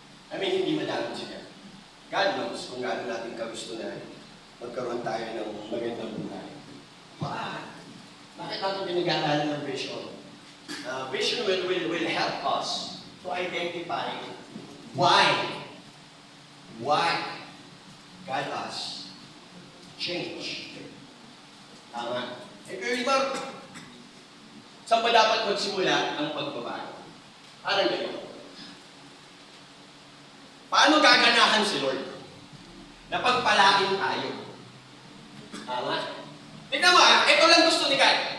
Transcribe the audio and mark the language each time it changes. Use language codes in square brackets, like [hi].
[en] I mean, [tl] hindi madamot siya. [en] God knows [tl] kung gaano natin kagusto na magkaroon tayo ng magandang buhay. Bakit natin pinag-aaralan ng vision? [en] Vision will help us to identify why God has change. [tl] Tama. Pero iba, saan ba dapat magsimula ang pagbabago? Parang ganito. Paano gaganahan si Lord? Na pagpalain tayo. Tama? Tignan mo ito lang gusto ni God.